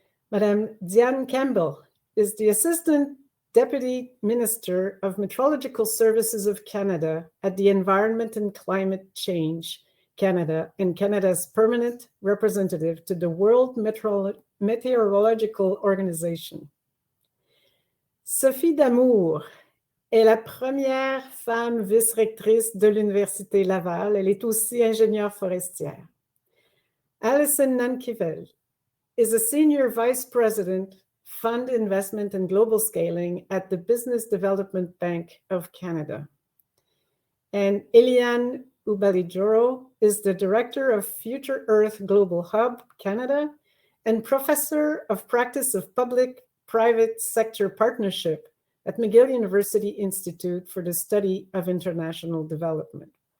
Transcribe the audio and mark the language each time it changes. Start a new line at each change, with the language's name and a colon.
English: Madame Diane Campbell is the Assistant Deputy Minister of Meteorological Services of Canada at the Environment and Climate Change Canada and Canada's permanent representative to the World Meteorological Organization.
French: Sophie Damour est la première femme vice-rectrice de l'Université Laval. Elle est aussi ingénieure forestière.
English: Alison Nankivel is a Senior Vice President, Fund Investment and Global Scaling at the Business Development Bank of Canada. And Eliane Ubalijoro is the Director of Future Earth Global Hub, Canada, and Professor of Practice of Public-Private Sector Partnership at McGill University Institute for the Study of International Development.